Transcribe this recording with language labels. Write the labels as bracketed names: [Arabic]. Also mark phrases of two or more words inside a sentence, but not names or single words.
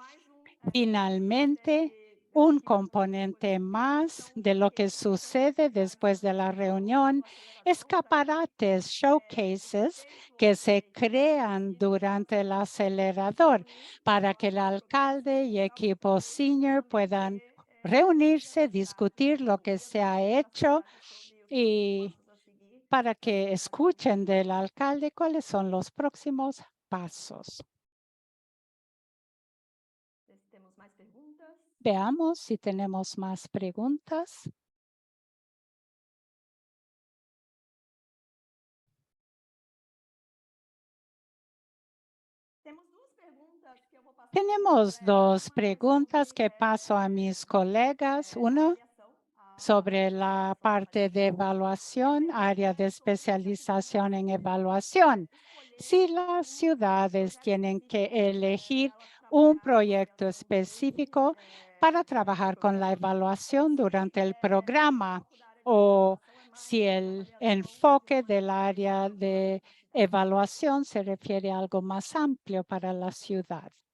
[Spanish] Finalmente, un componente más de lo que sucede después de la reunión, escaparates, showcases que se crean durante el acelerador para que el alcalde y equipo senior puedan reunirse, discutir lo que se ha hecho y para que escuchen del alcalde cuáles son los próximos pasos. [Portuguese] temos mais perguntas. [Spanish] Veamos si tenemos más preguntas. [Portuguese] Temos 2 perguntas que eu vou passar. [Spanish] Tenemos dos preguntas que paso a mis colegas. Una sobre la parte de evaluación, área de especialización en evaluación. Si las ciudades tienen que elegir un proyecto específico para trabajar con la evaluación durante el programa o si el enfoque del área de evaluación se refiere a algo más amplio para la ciudad.